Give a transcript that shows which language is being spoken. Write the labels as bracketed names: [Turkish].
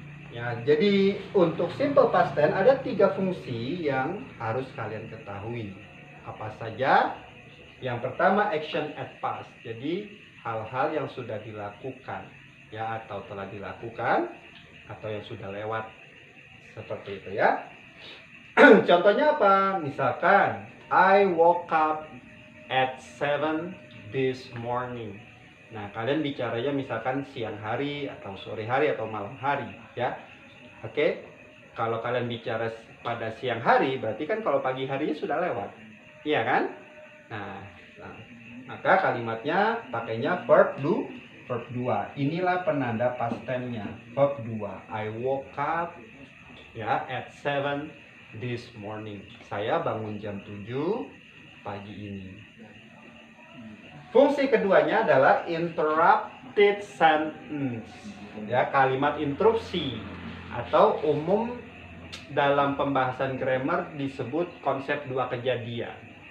[Indonesian] Ya, jadi untuk simple past tense ada 3 fungsi yang harus kalian ketahui. Apa saja? Yang pertama action at past. Jadi hal-hal yang sudah dilakukan ya, atau telah dilakukan atau yang sudah lewat, seperti itu ya. Contohnya apa? [English] Misalkan I woke up at 7 this morning. [Indonesian] Nah, kalian bicaranya misalkan siang hari atau sore hari atau malam hari ya. Oke. Kalau kalian bicara pada siang hari, berarti kan kalau pagi harinya sudah lewat. Iya kan? Nah, maka kalimatnya pakainya verb 2. Inilah penanda past tense-nya. Verb 2. [English] I woke up ya at 7 this morning. [Indonesian] Saya bangun jam 7 pagi ini. Fungsi keduanya adalah interrupted sentence. Ya, kalimat interupsi atau umum dalam pembahasan grammar disebut konsep 2 kejadian.